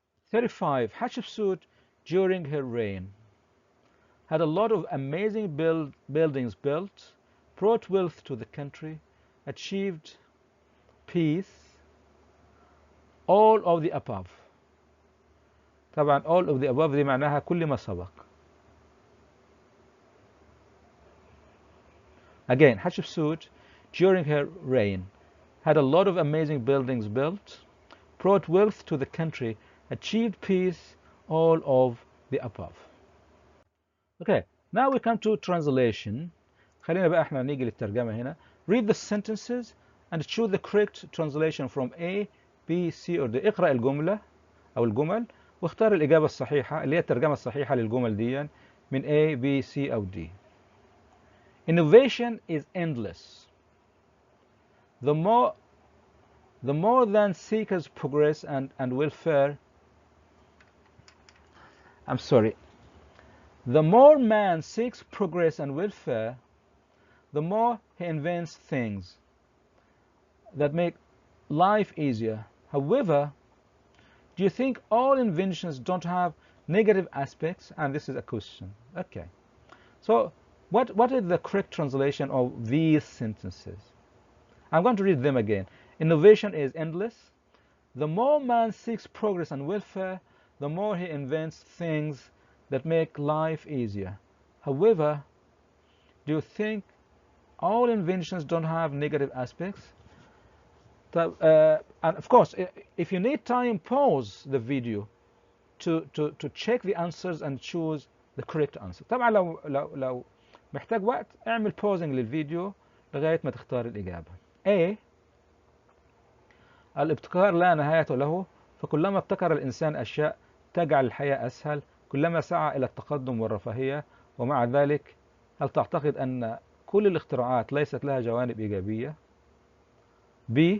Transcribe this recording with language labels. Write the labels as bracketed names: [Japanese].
[English] 35. Hatshepsut, during her reign, had a lot of amazing buildings built, brought wealth to the country, achieved peace, all of the above. [Arabic] طبعا [English] all of the above [Arabic] دي معناها كل ما سبق. [English] Again, Hatshepsut, during her reign, had a lot of amazing buildings built, brought wealth to the country, achieved peace, all of the above. Okay, now we come to translation. [Arabic] خلينا بقى احنا نيجي للترجمة هنا. [English] Read the sentences and choose the correct translation from A, B, C or D. [Arabic] اقرأ الجملة أو الجمل واختار الإجابة الصحيحة اللي هي الترجمة الصحيحة للجمل دي من A, B, C أو D. [English] Innovation is endless. The more than seekers progress and welfare. The more man seeks progress and welfare, the more he invents things that make life easier. However, do you think all inventions don't have negative aspects? And this is a question. Okay. So what is the correct translation of these sentences? I'm going to read them again. Innovation is endless. The more man seeks progress and welfare, the more he invents things that make life easier. However, do you think all inventions don't have negative aspects? And of course, if you need time, pause the video to check the answers and choose the correct answer. [Arabic] طبعا لو محتاج وقت اعمل pausing للفيديو لغاية ما تختار الإجابة. [English] A. [Arabic] الابتكار لا نهاية له، فكلما ابتكر الإنسان أشياء تجعل الحياة أسهل، كلما سعى إلى التقدم والرفاهية، ومع ذلك هل تعتقد أن كل الاختراعات ليست لها جوانب إيجابية؟ B.